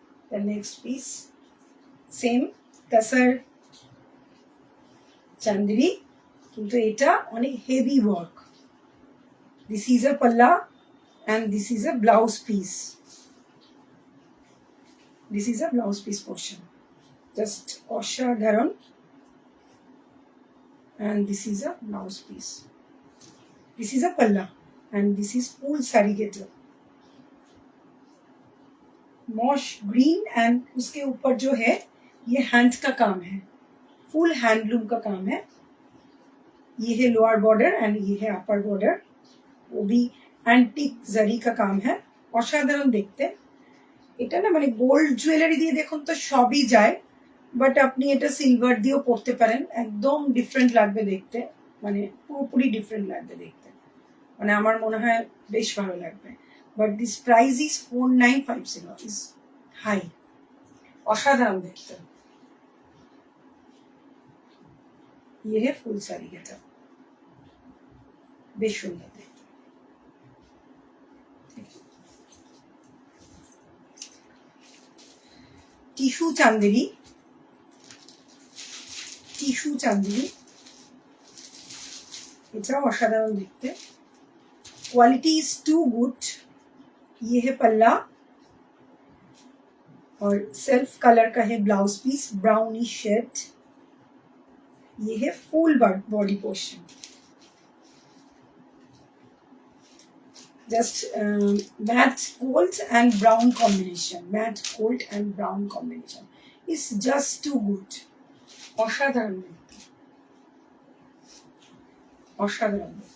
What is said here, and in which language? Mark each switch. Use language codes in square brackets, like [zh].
[en] The next piece, same [bn] তাসার Chanderi, কিন্তু এটা অনেক heavy work. [en] This is a palla and this is a blouse piece. This is a blouse piece portion, just অসাধারণ। and this is a blouse piece, this is a palla and this is full sari getup, mosh green and [hi] उसके ऊपर जो है ये hand का काम है, full handloom का काम है। ये है लोअर बॉर्डर एंड ये है अपर बॉर्डर, वो भी एंटीक जरी का काम है। [bn] অসাধারণ দেখতে। এটা না মানে গোল্ড জুয়েলারি দিয়ে দেখুন তো সবই যায়, বাট আপনি এটা সিলভার দিয়েও পরতে পারেন, একদম ডিফারেন্ট লাগবে দেখতে, মানে পুরোপুরি ডিফারেন্ট লাগবে দেখতে, মানে আমার মনে হয় বেশ ভালো লাগবে। [en] But this price is 4950, is high. [bn] অসাধারণ দেখতে। [hi] ये है [bn] ফুল সারি এটা, বেশ সুন্দর দেখতে। টিস্যু চান্দেরি, টিস্যু চান্দেরি, এটাও অসাধারণ দেখতে। [en] Quality is too good. [hi] ये है पल्ला और सेल्फ कलर का है ब्लाउज पीस, ब्राउनिश शेड। ये है [en] Full body portion, just matte gold and brown combination, matte gold and brown combination is just too good. [bn] অসাধারণ দেখতে, অসাধারণ।